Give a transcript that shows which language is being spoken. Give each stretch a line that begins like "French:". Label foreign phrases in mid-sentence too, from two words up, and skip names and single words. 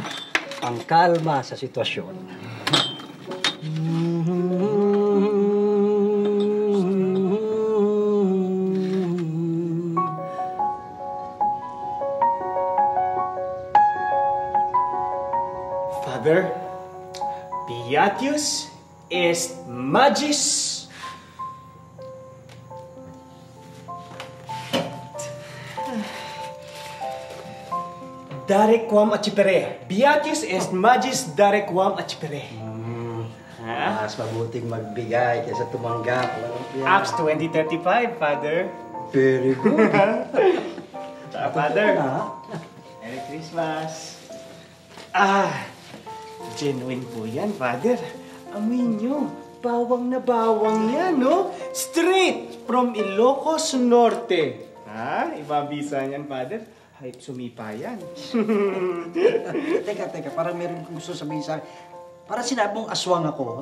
Filipino: Ang kalma sa sitwasyon. Father,
Latin: Beatius est magis dare quam accipere. Beatius est magis dare quam accipere.
Filipino: Mas mabuting magbigay kaysa tumanggap.
English: Acts 20:35, Father. Very good. Father. Merry Christmas.
Filipino: Genuine po yan, Father. Amoy nyo, bawang na bawang yan, no?
English: Straight from Ilocos Norte.
Filipino: Ibabisa niyan, Father. Kahit sumipa yan. Teka, parang meron kong gusto sabihin sa akin. Parang sinabi mong aswang ako.